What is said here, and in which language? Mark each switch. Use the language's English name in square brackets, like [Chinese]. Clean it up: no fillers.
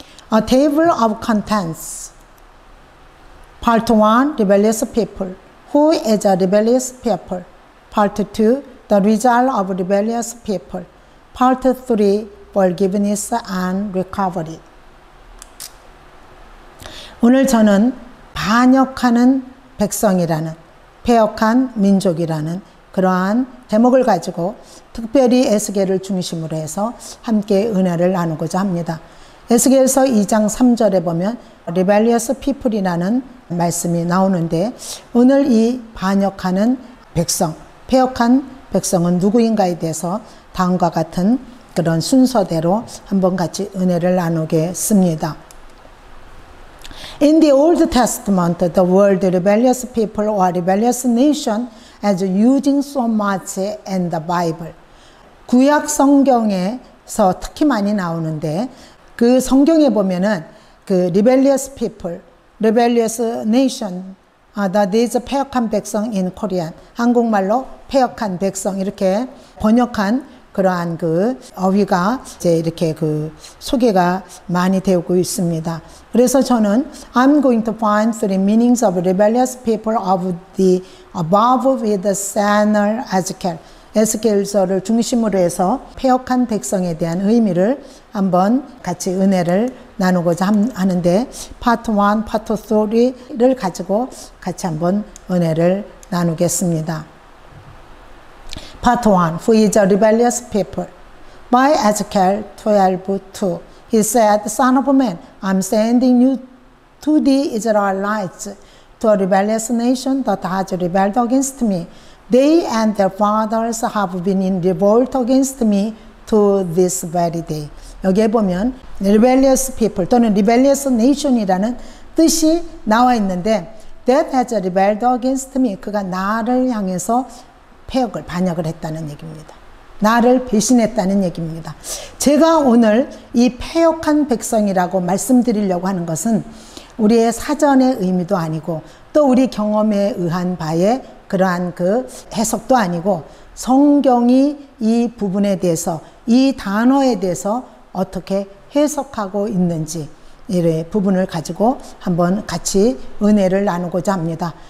[English] A table of contents. Part 1, rebellious people. Who is a rebellious people? Part 2, the result of rebellious people. Part 3, forgiveness and recovery. [Korean] 오늘 저는 반역하는 백성이라는, 패역한 민족이라는 그러한 제목을 가지고 특별히 에스겔을 중심으로 해서 함께 은혜를 나누고자 합니다. 에스겔서 2장 3절에 보면 rebellious people이라는 말씀이 나오는데, 오늘 이 반역하는 백성, 패역한 백성은 누구인가에 대해서 다음과 같은 그런 순서대로 한번 같이 은혜를 나누겠습니다. [English] In the Old Testament, the word rebellious people or rebellious nation as using so much in the Bible. [Korean] 구약 성경에서 특히 많이 나오는데, 그 성경에 보면은 그 [English] rebellious people, rebellious nation, that is [Korean] 패역한 백성 in Korean, 한국말로 패역한 백성 이렇게 번역한 그러한 그 어휘가 이제 이렇게 그 소개가 많이 되고 있습니다. 그래서 저는 [English] I'm going to find three meanings of rebellious people of the above with Samuel Ezekiel. [Korean] 에스겔서를 중심으로 해서 패역한 백성에 대한 의미를 한번 같이 은혜를 나누고자 하는데, 파트 1, 파트 3를 가지고 같이 한번 은혜를 나누겠습니다. [English] Part 1, who is a rebellious people? By Ezekiel 12:2. He said, Son of man, I am sending you to the Israelites, to a rebellious nation that has rebelled against me. They and their fathers have been in revolt against me to this very day. [Korean] 여기에 보면 rebellious people 또는 rebellious nation이라는 뜻이 나와 있는데, [English] that has rebelled against me. [Korean] 그가 나를 향해서 패역을, 반역을 했다는 얘기입니다. 나를 배신했다는 얘기입니다. 제가 오늘 이 패역한 백성이라고 말씀드리려고 하는 것은 우리의 사전의 의미도 아니고 또 우리 경험에 의한 바의 그러한 그 해석도 아니고, 성경이 이 부분에 대해서, 이 단어에 대해서 어떻게 해석하고 있는지 이 부분을 가지고 한번 같이 은혜를 나누고자 합니다.